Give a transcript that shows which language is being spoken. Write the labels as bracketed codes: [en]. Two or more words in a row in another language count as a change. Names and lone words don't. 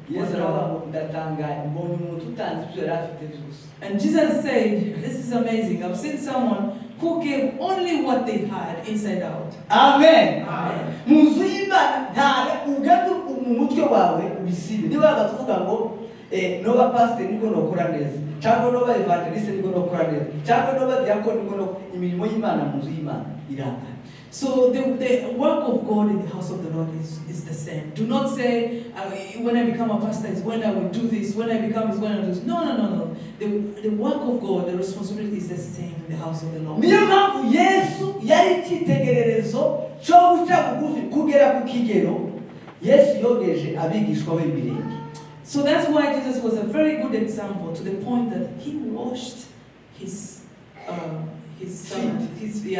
[en] And Jesus said, this is amazing. I've seen someone who gave only what they had inside out. Amen. Amen. [rn] Nova pastor niko nokora neza cyangwa nova evangelist niko nokora neza cyangwa nova diakon niko imirimo y'Imana muzu y'Imana iranga. [en] So the work of God in the house of the Lord is the same. Do not say, when I become a pastor is when I will do this, when I become is when I do this. No. The work of God, the responsibility is the same in the house of the Lord. So that's why Jesus was a very good example, to the point that he washed his feet.